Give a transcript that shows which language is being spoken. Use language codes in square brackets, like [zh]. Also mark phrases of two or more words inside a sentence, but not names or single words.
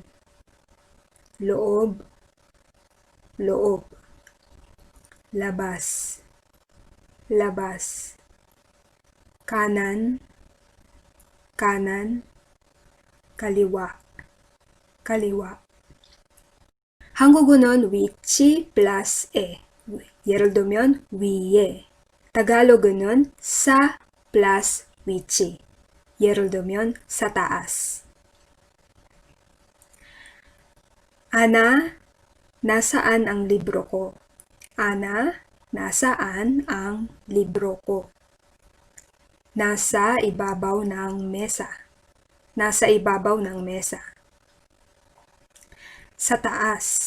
[tl] Loob, loob. Labas, labas. Kanan, kanan. Kaliwa, kaliwa. [ko] 한국어는 위치 plus 에. 예를 들면 위에. 타갈로그는 sa plus 위치. 예를 들면 [tl] sa taas. Ana, nasaan ang libro ko? Ana, nasaan ang libro ko? Nasa ibabaw ng mesa. Nasa ibabaw ng mesa. Sa taas.